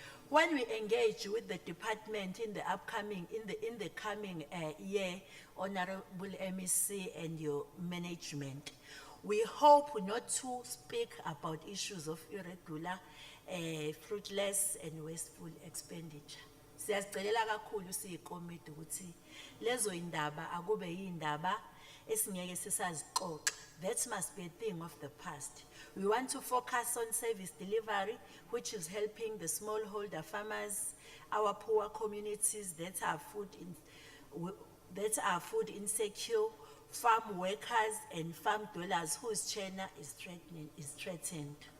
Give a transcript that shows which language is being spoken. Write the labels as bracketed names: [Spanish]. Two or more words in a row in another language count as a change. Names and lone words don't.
[English] When we engage with the department in the upcoming, in the coming year, Honorable MEC and your management, we hope not to speak about issues of irregular, fruitless and wasteful expenditure. [Zulu] Siyazicela kakhulu siyikomiti ukuthi lezo indaba akube yindaba esingeke sisazixoxa. [English] That must be a thing of the past. We want to focus on service delivery, which is helping the smallholder farmers, our poor communities that are food insecure, farm workers and farm dwellers whose churn is threatened.